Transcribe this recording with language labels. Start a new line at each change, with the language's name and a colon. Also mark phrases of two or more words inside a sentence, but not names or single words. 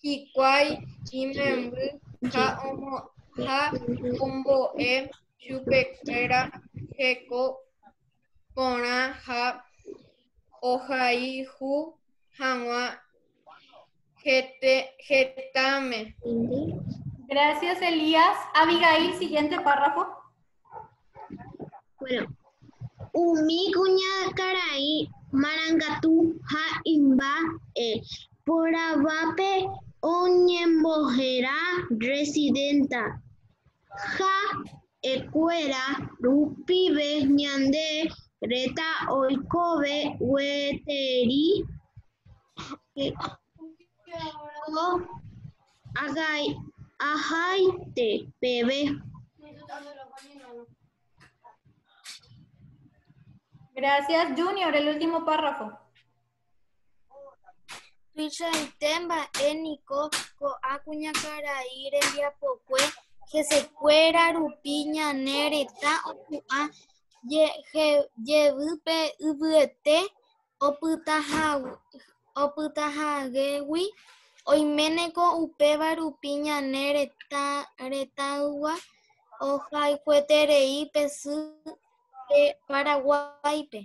Guarani: hikuái imemby ha ombo'e chupekuéra heko porã ha ohayhu hag̃ua hetãme.
Spanish: Gracias, Elías. Abigail, siguiente párrafo. Bueno,
Guarani: umi kuñakarai marangatu ha imba'e porãvape oñembohéra residenta ha'ekuéra rupive ñande reta oikove gueteri ko aháite peve.
Spanish: Gracias, Junior. El último párrafo.
Guarani: Tuichaite mba'éniko ko'ã kuñakarai rembiapokue hesekuéra rupi ñane retã opu'ã jevýpe yvyete opytahagẽgui oiméneko upéva rupi ñane retãygua ohayhueterei pesy Paraguaype.